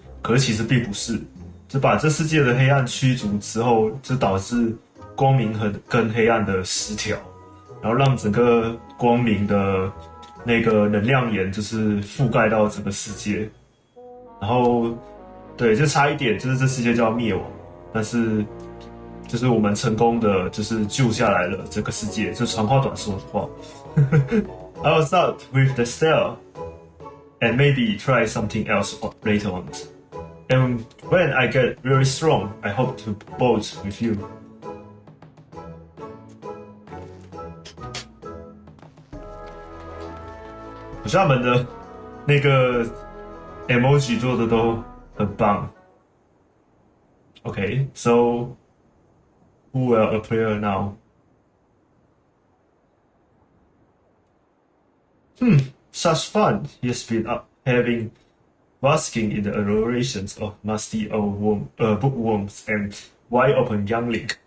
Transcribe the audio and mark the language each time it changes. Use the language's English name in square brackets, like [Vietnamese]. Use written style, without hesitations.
[Chinese] 可是其实并不是，就把这世界的黑暗驱逐之后，就导致光明跟黑暗的失调，然后让整个光明的那个能量岩就是覆盖到整个世界，然后对，就差一点，就是这世界就要灭亡，但是就是我们成功的就是救下来了这个世界，就长话短说的话。 [English] I will start with the style, and maybe try something else later on. And when I get really strong, I hope to bolt with you. [Chinese] 我觉得他们的那个 emoji 做的都很棒。 [English] Okay, so who will appear now? Such fun he has been having, basking in the adorations of musty old bookworms and wide-open youngling.